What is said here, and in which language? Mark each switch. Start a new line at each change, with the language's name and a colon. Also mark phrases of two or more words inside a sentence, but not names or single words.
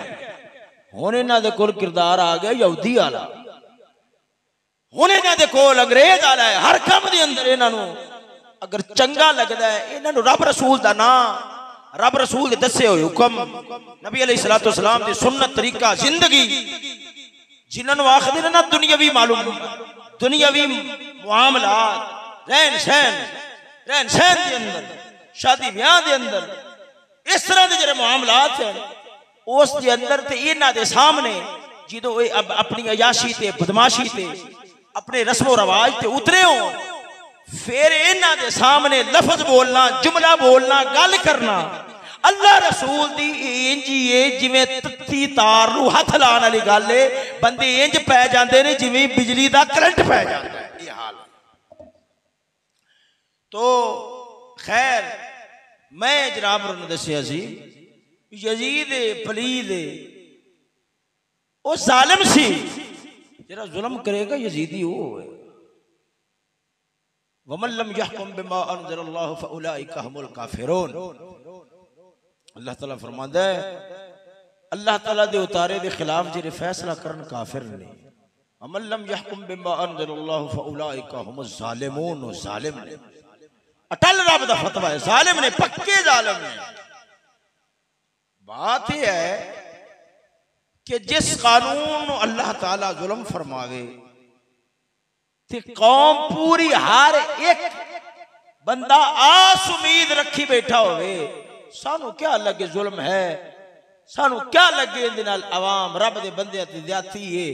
Punjabi: ہن انہاں دے کول کردار آ گیا یہودی والا، ہن انہاں دے کول انگریز والا ہے. ہر کم دے اندر انہاں نوں اگر چنگا لگدا ہے انہاں نوں رب رسول دا نام، رب رسول دے دسے ہوئے حکم، نبی
Arabic: عليه الصلاة والسلام
Punjabi: دی سنت طریقہ زندگی، جنہاں نوں آکھدے نا دنیاوی معلوم، دنیاوی معاملات,
Urdu: رہن سہن کے اندر, شادی بیاہ کے اندر اس طرح کے جو معاملات ہیں اس کے اندر
Punjabi: تے انہاں دے سامنے جو اپنی عیاشی تے بدمعاشی تے اپنے رسم و رواج تے اترے ہو، فیر انہاں دے سامنے لفظ بولنا، جملہ بولنا، گل کرنا اللہ رسول دی انج ہی ہے جویں تتی تار نوں ہتھ لانے والی گل ہے. بندے انج پے جاندے نے جویں بجلی دا کرنٹ پے جاندا ہے. یہ حال ہے. تو خیر میں جناب نے دسیا سی یزید پلید او ظالم سی، جیہڑا ظلم کرے گا یزیدی او ہے.
Arabic: ومن لم يحكم بما أنزل الله فأولئك هم الكافرون.
Punjabi: اللہ تعالیٰ فرماندا ہے اللہ تعالیٰ دے اتارے دے خلاف جیہڑے فیصلہ کرن کافر نے.
Arabic: ومن لم يحكم بما أنزل الله فأولئك هم الظالمون.
Punjabi: ظالم نے اٹل رب دا فتویٰ ہے، ظالم نے، پکے ظالم نے.
Urdu: بات یہ ہے کہ
Punjabi: جس قانون اللہ تعالیٰ ظلم فرماوے تے قوم پوری ہر اک بندہ آس امید رکھی بیٹھا ہووے، سانوں کیا لگے ظلم ہے، سانوں کیا لگے ایہدے نال عوام رب دے بندے تے زیادتی ہے.